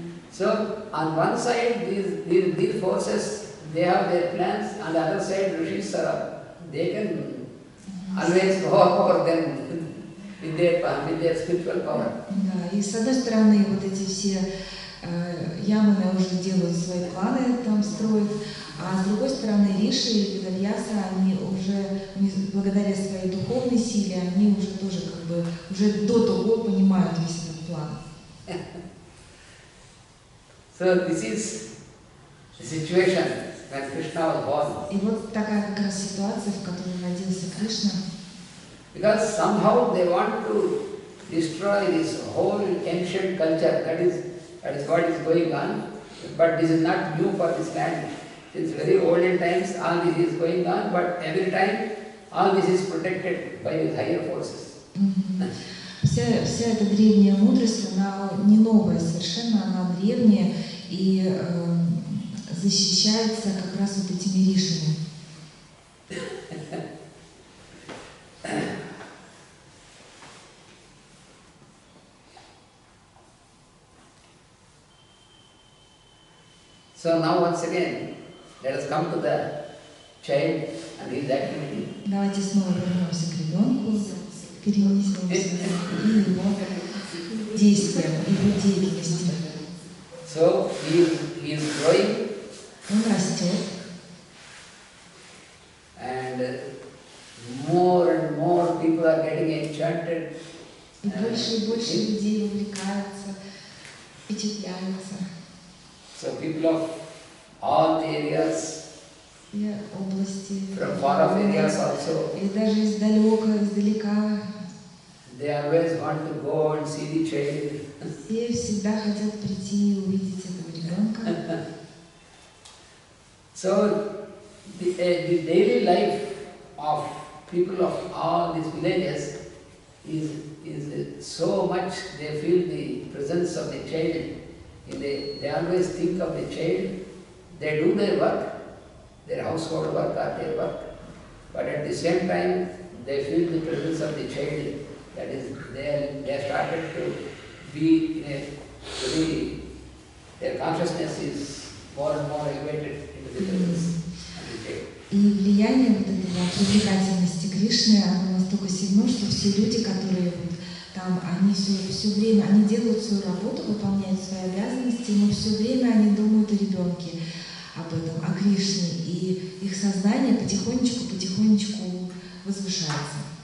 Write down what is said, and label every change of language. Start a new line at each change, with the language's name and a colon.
English: So on one side, these forces, they have their plans. On the other side, rishis are, they can always go over them with their spiritual power.
Russian: Да, и с одной стороны вот эти все яманы уже делают свои планы, там строят, а с другой стороны Риши и Ведавьяса, они уже благодаря своей духовной силе, они уже тоже как бы уже до того понимают весь этот план.
English: So this is the situation when Krishna was born.
Russian: И вот такая как раз ситуация, в которой родился Кришна.
English: Because somehow they want to destroy this whole ancient culture, that is what is going on. But this is not new for this land. Since very olden times, all this is going on, but every time, all this is protected by these higher forces.
Russian: Вся эта древняя мудрость, она не новая совершенно, она древняя и защищается как раз вот этими ришами.
English: So now once again, let us come to the child and his activity.
Russian: Давайте снова вернемся к ребенку, перенесемся и его действиям, его деятельности.
English: So he is growing.
Russian: Он растет.
English: And more and more people are getting enchanted.
Russian: И больше людей увлекаются, впечатляются.
English: So people of all the areas,
Russian: И области,
English: from far off areas also,
Russian: и даже издалека,
English: they always want to go and see the child.
Russian: все всегда хотят прийти и увидеть этого ребенка.
English: So the daily life of people of all these villages is so much, they feel the presence of the child. They always think of the child. They do their work, their household work or their work, but at the same time they feel the presence of the child. That is, they started to be in a very, their consciousness is more and more elevated into the presence of the child.
Russian: И влияние вот этого привлекательности Кришны, оно настолько сильно, что все люди, которые вот там, они все время, они делают свою работу, выполняют свои обязанности, но все время они думают о ребенке, об этом, о Кришне, и их сознание потихонечку возвышается.